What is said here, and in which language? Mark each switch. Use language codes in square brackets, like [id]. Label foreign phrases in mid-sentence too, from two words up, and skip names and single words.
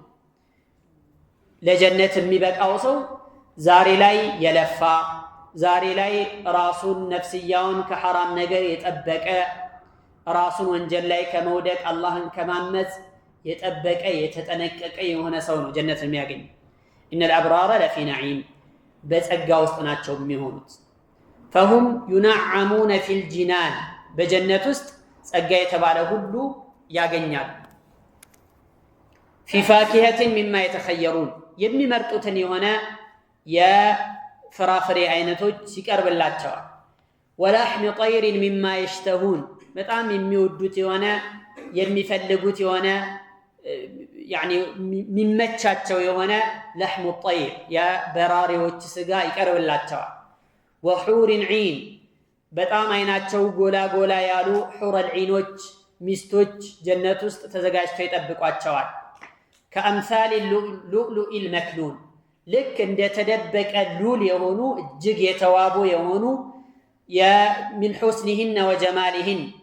[am] ለጀነት የሚበቃው ሰው ዛሬ ላይ የለፋ ዛሬ ላይ ራሱን ነፍስያውን ከሐራም ነገር የጠበቀ ራሱን ወንጀል ላይ ከመውደቅ አላህን ከማመጽ የጠበቀ የተጠነቀቀ የሆነ ሰው ነው ጀነት የሚያገኝ። [ar] إن الأبرار لفي نعيم [am] በጸጋ ውስጥ ናቸው የሚሆኑት። [ar] فهم ينعمون في الجنان [am] በጀነት ውስጥ ጸጋ የተባለ ሁሉ ያገኛሉ። [ar] في فاكهة مما يتخيرون [am] የሚመርጡትን የሆነ የፍራፍሬ አይነቶች ሲቀርብላቸዋል። [ar] ولحم طير مما يشتهون [am] በጣም የሚወዱት የሆነ የሚፈልጉት የሆነ ሚመቻቸው የሆነ [ar] لحم طير [am] የበራሪዎች ስጋ ይቀርብላቸዋል። [ar] وحور عين [am] በጣም አይናቸው ጎላ ጎላ ያሉ ሑረል ዒኖች ሚስቶች ጀነት ውስጥ ተዘጋጅተው ይጠብቋቸዋል። [ar] كأمثال اللؤلؤ المكنون [am] ልክ እንደ ተደበቀ ሉል የሆኑ እጅግ የተዋቡ የሆኑ [ar] من حسنهن وجمالهن